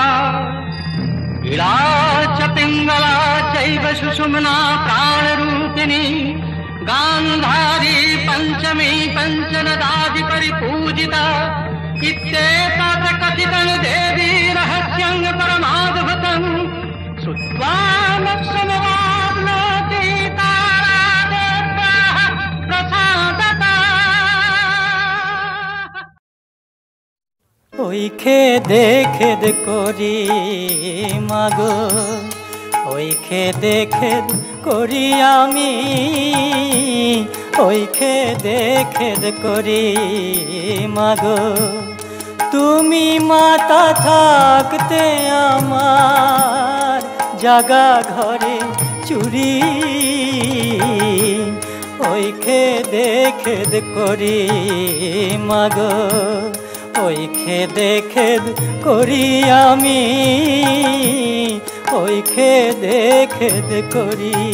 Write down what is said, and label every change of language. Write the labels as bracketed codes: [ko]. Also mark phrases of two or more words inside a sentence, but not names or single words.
[sa] इला च पिङ्गला चैव सुषुम्ना प्राणरूपिणी गान्धारी पञ्चमी पञ्चनदादि परिपूजिता इत्येता च कथितं देवी रहस्यं परमाद्भुतम् श्रुत्वा मोक्षमवाप्नोति तारादेव्याः प्रसादता [bn] ওই খেদে খেদ করি মাগো ওই খেদে খেদ করি আমি ওই খেদে খেদ করি মাগো তুমি মাতা থাকতে আমার জাগা ঘরে চুরি ওই খেদে খেদ করি মাগো ওই খেদে খেদ করি আমি ওই খেদে খেদ করি